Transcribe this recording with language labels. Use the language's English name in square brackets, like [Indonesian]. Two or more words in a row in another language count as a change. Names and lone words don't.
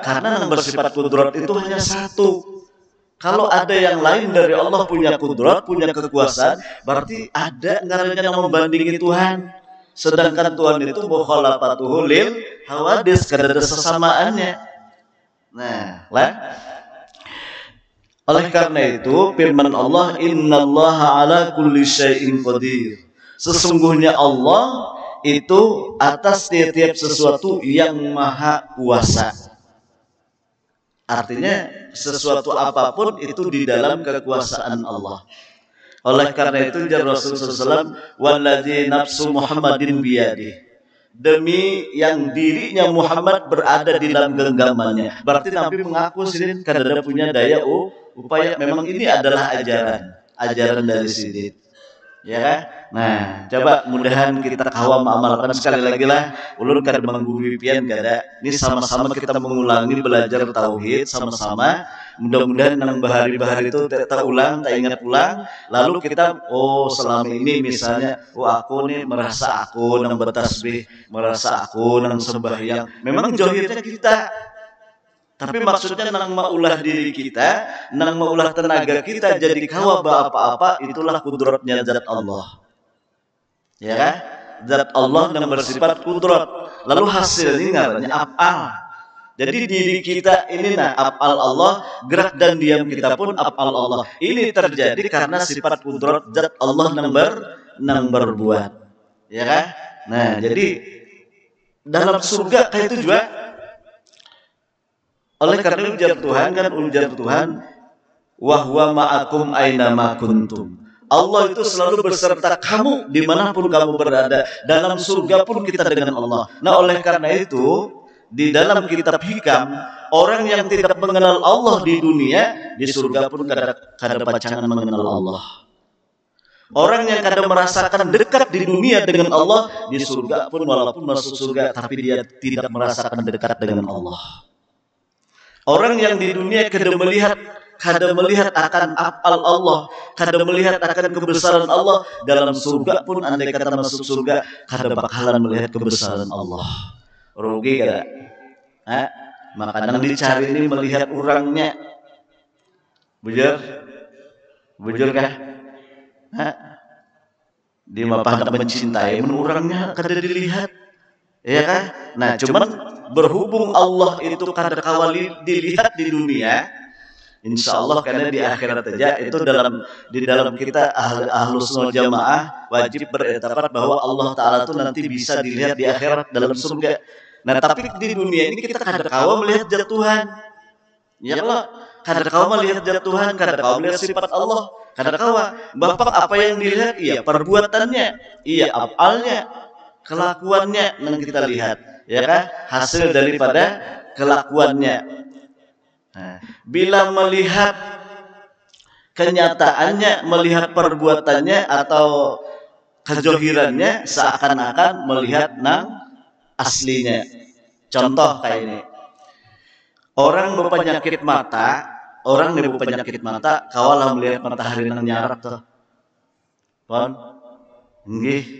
[Indonesian] Karena yang bersifat kudrat itu hanya satu. Kalau ada yang lain dari Allah punya kudrat, punya kekuasaan, berarti ada ngarannya yang membandingi Tuhan. Sedangkan Tuhan itu [Arabic] مخالفته للحوادث, [Indonesian] kada ada sesamaannya. Nah, lah. Oleh karena itu firman Allah, [Arabic] إن الله على كل شيء قدير. [Indonesian] Sesungguhnya Allah itu atas tiap-tiap sesuatu yang maha kuasa. Artinya sesuatu apapun itu di dalam kekuasaan Allah. Oleh karena itu Rasulullah SAW, [Arabic] والذي نفس محمد بيده, [Indonesian] demi yang dirinya Muhammad berada di dalam genggamannya. [Banjar] Berarti Nabi mengaku sidin kadada punya daya upaya. [Indonesian] Memang ini adalah ajaran dari sidin. Ya kan? [Banjar] Nah, coba mudahan kita kawam amalkan sekali lagi lah. Ulun kada menggurui pian kada. Ini sama-sama kita mengulangi belajar tauhid sama-sama. Mudah-mudahan nang bahari-bahari itu tak ulang, tak ingat ulang. Lalu kita selama ini misalnya aku nih merasa aku nang bertasbih, merasa aku nang sembahyang. Memang zahirnya kita Tapi maksudnya nang maulah diri kita, nang maulah tenaga kita jadi kawa apa-apa, itulah kudratnya zat Allah. Ya kan? [Indonesian] Zat Allah yang bersifat kudrat. Lalu hasilnya ngarannya af'al. Jadi diri kita ini af'al Allah, gerak dan diam kita pun af'al Allah. Ini terjadi karena sifat kudrat zat Allah nang berbuat. Ya kan? Nah, jadi dalam surga kayak itu juga. Oleh karena ujar Tuhan kan ujar Tuhan, [Arabic] وهو معكم أين ما كنتم. [Indonesian] Allah itu selalu berserta kamu dimanapun kamu berada. Dalam surga pun kita dengan Allah. Nah, oleh karena itu di dalam kitab hikam, orang yang tidak mengenal Allah di dunia, di surga pun [Banjar] kada pacangan [Indonesian] mengenal Allah. Orang yang kadang merasakan dekat di dunia dengan Allah, di surga pun walaupun masuk surga, tapi dia tidak merasakan dekat dengan Allah. Orang yang di dunia kada melihat akan af'al Allah, kada melihat akan kebesaran Allah, dalam surga pun andai kata masuk surga, kada bakalan melihat kebesaran Allah. [Banjar] Rugi kada? [Indonesian] Makanya dicari ini melihat orangnya. [Banjar] Bujur kah? Dia mah mencintai orangnya kada dilihat. [Indonesian] Ya kan? Nah, cuman berhubung Allah itu kada kawali dilihat di dunia, insya Allah karena di akhirat saja itu di dalam kita [Arabic] أهل السنة جماعة [Indonesian] wajib beretikat bahwa Allah Taala itu nanti bisa dilihat di akhirat dalam surga. [Banjar] Nah, tapi di dunia ini kita kada kawa melihat zat Tuhan. Ya Allah, kada kawa melihat zat Tuhan, kada kawa melihat sifat Allah, kada kawa. [Indonesian] Bapak apa yang dilihat? Iya perbuatannya, iya afalnya, kelakuannya yang kita lihat. Ya kan? Hasil daripada kelakuannya. Nah, bila melihat kenyataannya, melihat perbuatannya atau kejohirannya, seakan-akan melihat nang aslinya. Contoh kayak ini. [Banjar] Orang berpenyakit mata, kawalah melihat matahari nang nyarak tuh. [Javanese] Pon? Nggih.